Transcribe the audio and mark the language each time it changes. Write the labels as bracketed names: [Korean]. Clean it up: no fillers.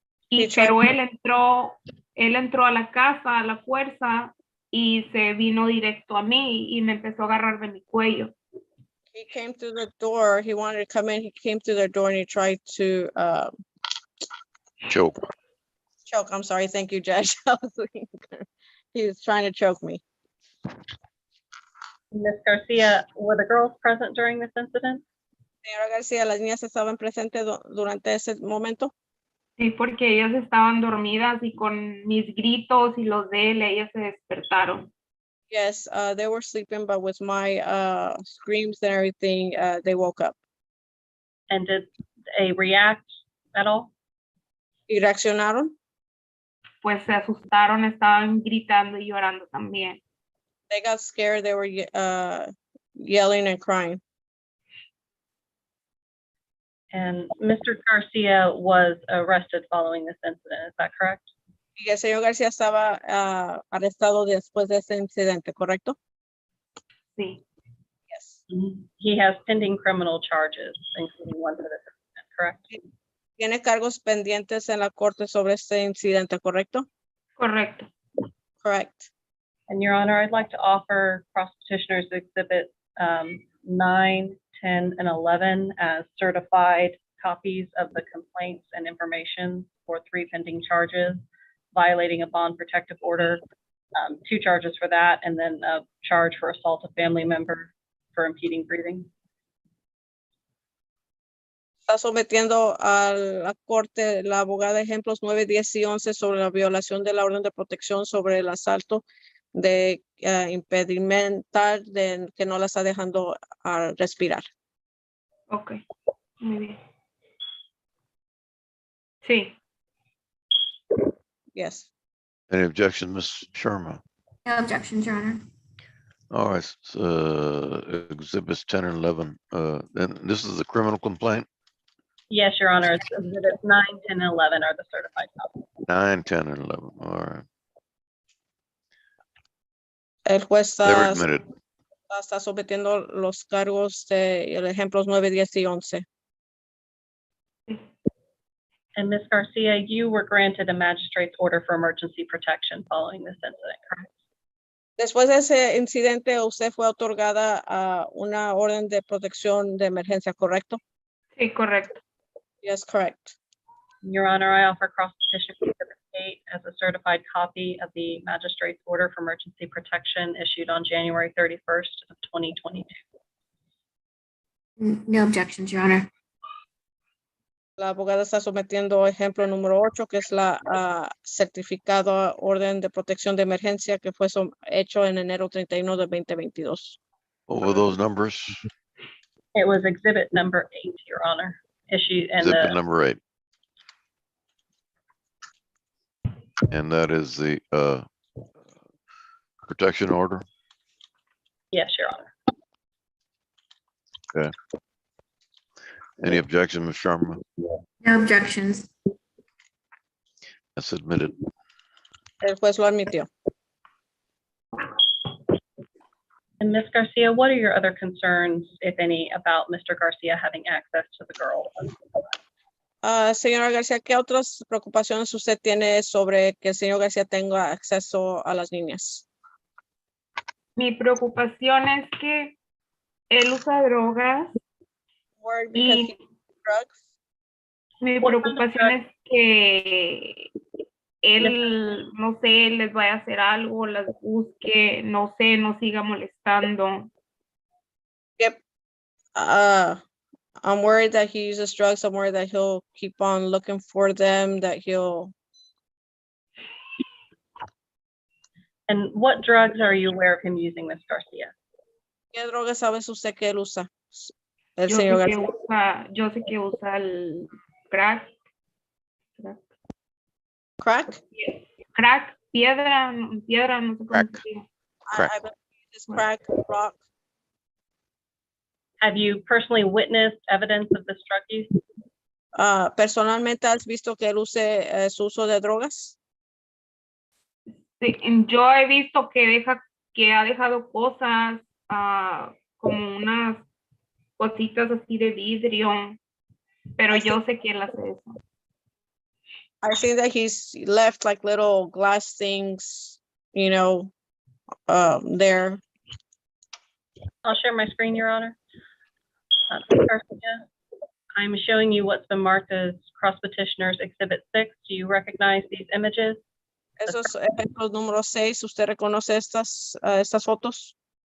[Spanish] Pero él entró a la casa a la fuerza y se vino directo a mí y me empezó a agarrar de mi cuello. [English] He came through the door. He wanted to come in. He came through the door and he tried to Choke. choke. I'm sorry. Thank you, Judge. He was trying to choke me. Ms. Garcia, were the girls present during this incident? [Spanish] Señora García, ¿las niñas estaban presentes durante ese momento? Sí, porque ellas estaban dormidas y con mis gritos y los de él, ellas se despertaron. [English] Yes, they were sleeping, but with my screams and everything, they woke up. And did they react at all? [Spanish] ¿Y reaccionaron? Pues se asustaron, estaban gritando y llorando también. [English] They got scared. They were yelling and crying. And Mr. Garcia was arrested following this incident, is that correct? [Spanish] Y el señor García estaba arrestado después de ese incidente, ¿correcto? Sí. [English] Yes. He has pending criminal charges, including one for this incident, correct? [Spanish] Tiene cargos pendientes en la corte sobre este incidente, ¿correcto? Correcto. [English] Correct. And Your Honor, I'd like to offer cross petitioners exhibit 9, 10, and 11 as certified copies of the complaints and information for 3 pending charges, violating a bond protective order, 2 charges for that, and then a charge for assault of family member for impeding breathing. [Spanish] Está sometiendo a la corte la abogada ejemplos 9, 10 y 11 sobre la violación de la orden de protección sobre el asalto de impedimental de que no la está dejando respirar. Ok, muy bien. Sí. [English] Yes. Any objection, Ms. Sharma? No objections, Your Honor. All right, exhibits 10 and 11. And this is the criminal complaint? Yes, Your Honor, it's exhibits 9, 10, and 11 are the certified copies. 9, 10, and 11. All right. [Spanish] El juez [English] They're admitted. [Spanish] está sometiendo los cargos de ejemplos 9, 10 y 11. [English] And Ms. Garcia, you were granted a magistrate's order for emergency protection following this incident, correct? [Spanish] Después de ese incidente, usted fue otorgada una orden de protección de emergencia, ¿correcto? Sí, correcto. [English] Yes, correct. Your Honor, I offer cross petition exhibit 8 as a certified copy of the magistrate's order for emergency protection issued on January 31st of 2022. No objections, Your Honor. [Spanish] La abogada está sometiendo ejemplo número 8, que es la certificado orden de protección de emergencia que fue hecho en enero 31 de 2022. [English] What were those numbers? It was exhibit number 8, Your Honor, issued and Exhibit number 8. And that is the protection order? yes, Your Honor. Okay. Any objection, Ms. Sharma? No objections. That's admitted. [Spanish] El juez lo admitió. [English] And Ms. Garcia, what are your other concerns, if any, about Mr. Garcia having access to the girls? [Spanish] Señora García, ¿qué otras preocupaciones usted tiene sobre que el señor García tenga acceso a las niñas? Mi preocupación es que él usa drogas [English] Worried because he drugs. [Spanish] Mi [English] What kind of [Spanish] preocupación es que él, no sé, les vaya a hacer algo, las busque, no sé, no siga molestando. [English] Yep. I'm worried that he uses drugs. I'm worried that he'll keep on looking for them, that he'll. And what drugs are you aware of him using, Ms. Garcia? [Spanish] ¿Qué droga sabes usted que él usa? El Yo señor sé que García. usa el crack, [English] Crack? [Spanish] piedra, no sé cómo [English] Crack. [Spanish] se diga. [English] Crack. I believe it's crack, rock. Have you personally witnessed evidence of this drug use? [Spanish] Personalmente, ¿has visto que él use su uso de drogas? Sí, yo he visto que ha dejado cosas, como unas cositas así de vidrio, pero yo sé que él hace eso. [English] I think that he's left like little glass things, there. I'll share my screen, Your Honor. Ms. Garcia, I'm showing you what's been marked as cross petitioners Exhibit 6. Do you recognize these images? [Spanish] Esos ejemplos número 6, ¿usted reconoce estas fotos?